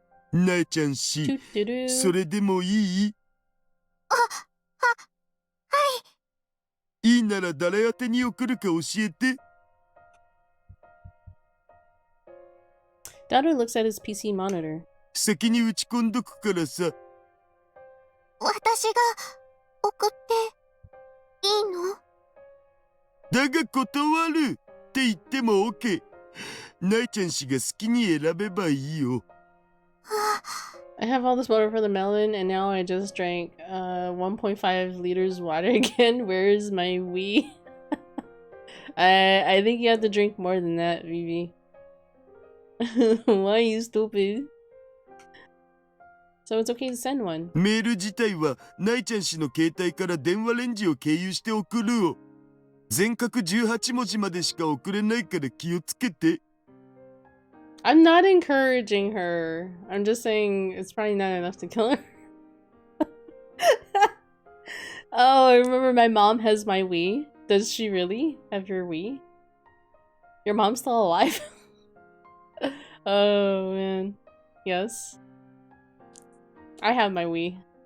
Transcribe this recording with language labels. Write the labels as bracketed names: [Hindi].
[Japanese] ナエちゃん氏、それでもいい？いいなら誰宛てに送るか教えて。 [English] Dado looks at his PC monitor. [Japanese] 先に打ち込んどくからさ。私が送っていいの？だが断るって言っても OK。ナイちゃん氏が好きに選べばいいよ。 [English] I have all this water for the melon, and now I just drank 1.5 liters water again. Where's my Wii? I think you have to drink more than that, Vivi. Why are you stupid? So it's okay to send one. [Japanese] メール自体はナイちゃん氏の携帯から電話レンジを経由して送るを。全角18文字までしか送れないから気をつけて。 [English] I'm not encouraging her. I'm just saying it's probably not enough to kill her. Oh, I remember my mom has my Wii. Does she really have your Wii? Your mom's still alive? Oh, man. Yes. I have my Wii.